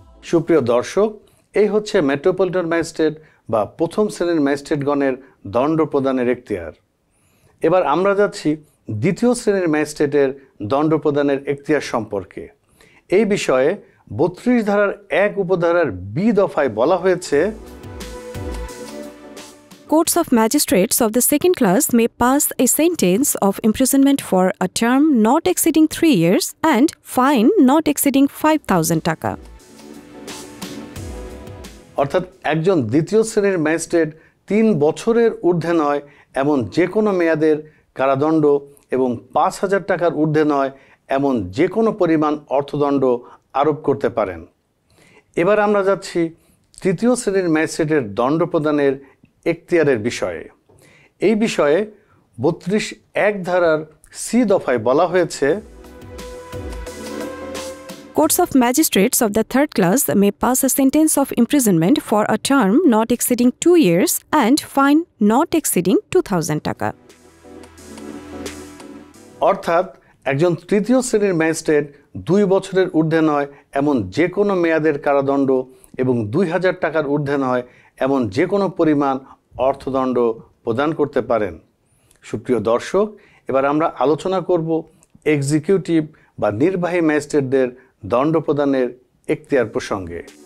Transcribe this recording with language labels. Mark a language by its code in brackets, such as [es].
[bn] সুপ্রিয় দর্শক, এই হচ্ছে মেট্রোপলিটন ম্যাজিস্ট্রেট বা প্রথম শ্রেণীর ম্যাজিস্ট্রেটগণের দণ্ড প্রদানের এখতিয়ার। এবার আমরা যাচ্ছি দ্বিতীয় শ্রেণীর ম্যাজিস্ট্রেটের দণ্ড প্রদানের এখতিয়ার সম্পর্কে। এই বিষয়ে 32 ধারার 1 উপধারার বি দফায় বলা হয়েছে, [en] Courts of magistrates of the second class may pass a sentence of imprisonment for a term not exceeding 3 years and fine not exceeding 5,000 টাকা। [bn] অর্থাৎ একজন দ্বিতীয় শ্রেণীর ম্যাজিস্ট্রেট 3 বছরের ঊর্ধ্বে নয় এমন যে কোনো মেয়াদের কারাদণ্ড এবং 5,000 টাকার ঊর্ধ্বে নয় এমন যে কোনো পরিমাণ অর্থদণ্ড আরোপ করতে পারেন। এবার আমরা যাচ্ছি তৃতীয় শ্রেণীর ম্যাজিস্ট্রেটের দণ্ড প্রদানের এখতিয়ারের বিষয়ে। এই বিষয়ে 32(1) ধারার সি দফায় বলা হয়েছে, [en] Courts of magistrates of the third class may pass a sentence of imprisonment for a term not exceeding 2 years and fine not exceeding 2,000 টাকা। [bn] অর্থাৎ একজন তৃতীয় শ্রেণীর ম্যাজিস্ট্রেট 2 বছরের ঊর্ধ্বে নয় এমন যে কোনো মেয়াদের কারাদণ্ড এবং 2,000 টাকার ঊর্ধ্বে নয় এমন যে কোনো পরিমাণ অর্থদণ্ড প্রদান করতে পারেন। সুপ্রিয় দর্শক, এবার আমরা আলোচনা করব এক্সিকিউটিভ বা নির্বাহী ম্যাজিস্ট্রেটদের দণ্ড প্রদানের এখতিয়ার প্রসঙ্গে।